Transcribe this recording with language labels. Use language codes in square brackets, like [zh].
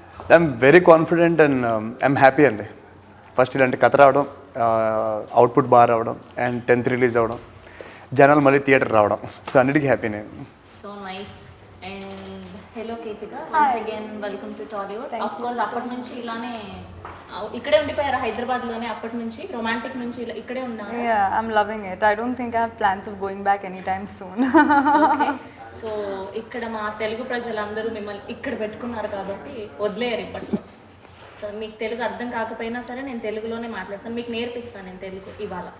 [en] I'm very confident and I'm happy [te] అండి. First ఇలాంటి కథ రావడం, అవుట్పుట్ బాగా రావడం అండ్ 10th రిలీజ్ అవ్వడం, జనాలు మళ్ళీ థియేటర్ రావడం, సో అన్నిటికీ హ్యాపీ నేను. [en] So nice. And hello Ketika, once again welcome to Tollywood. [te] Of course అప్పటి నుంచి ఇలానే ఇక్కడే ఉండిపోయారా హైదరాబాద్లోనే? అప్పటి నుంచి రొమాంటిక్ నుంచి ఇక్కడే ఉన్నారు? [en] Yeah, I'm loving it. I don't think I have plans of going back anytime soon. [te] So ఇక్కడ మా తెలుగు ప్రజలందరూ మిమ్మల్ని ఇక్కడ పెట్టుకున్నారు కాబట్టి వదిలేయరు ఇప్పట్లో. సో మీకు తెలుగు అర్థం కాకపోయినా సరే నేను తెలుగులోనే మాట్లాడతాను, మీకు నేర్పిస్తాను నేను తెలుగు ఇవాళ.